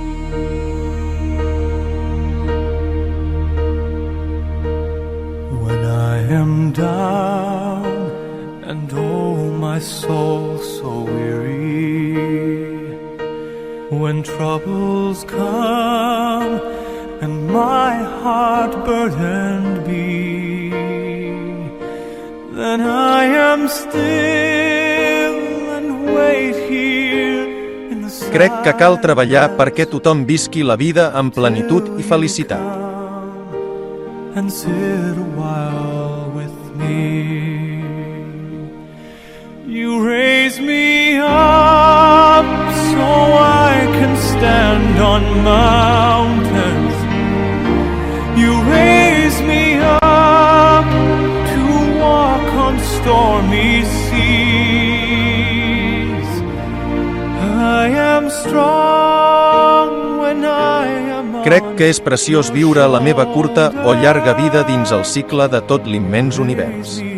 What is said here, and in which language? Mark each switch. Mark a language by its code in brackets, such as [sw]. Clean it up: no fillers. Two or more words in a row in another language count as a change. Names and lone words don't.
[en] When I am down and oh my soul so weary, when troubles come and my heart burdened be, then I am still and wait here in the silence. [ca] Crec que cal treballar perquè tothom visqui la vida amb plenitud i felicitat. [en] And sit a while with me. You raise me up so I can stand on mountains. You raise me up to walk on stormy seas. I am strong when I am on. [ca] Crec que és preciós viure la meva curta o llarga vida dins el cicle de tot l'immens univers.